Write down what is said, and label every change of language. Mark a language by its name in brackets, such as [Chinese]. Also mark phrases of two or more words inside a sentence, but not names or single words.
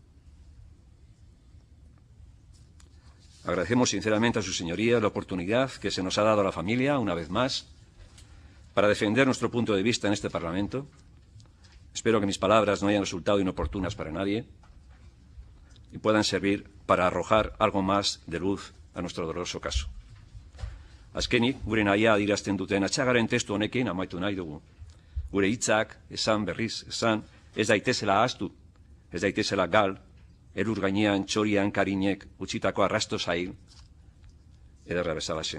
[Spanish] Agradecemos sinceramente a su señoría la oportunidad que se nos ha dado a la familia, una vez más, para defender nuestro punto de vista en este Parlamento. Espero que mis palabras no hayan resultado inoportunas para nadie y puedan servir para arrojar algo más de luz a nuestro doloroso caso. [Basque] Azkenik, gure nahia adierazten duten atxagaren testu honekin amaitu nahi dugu. Gure hitzak, esan berriz, esan, ez daitezela ahaztu, ez daitezela gal, erur gainean txorian karinek utzitako arrasto zail, ederra bezalaxe.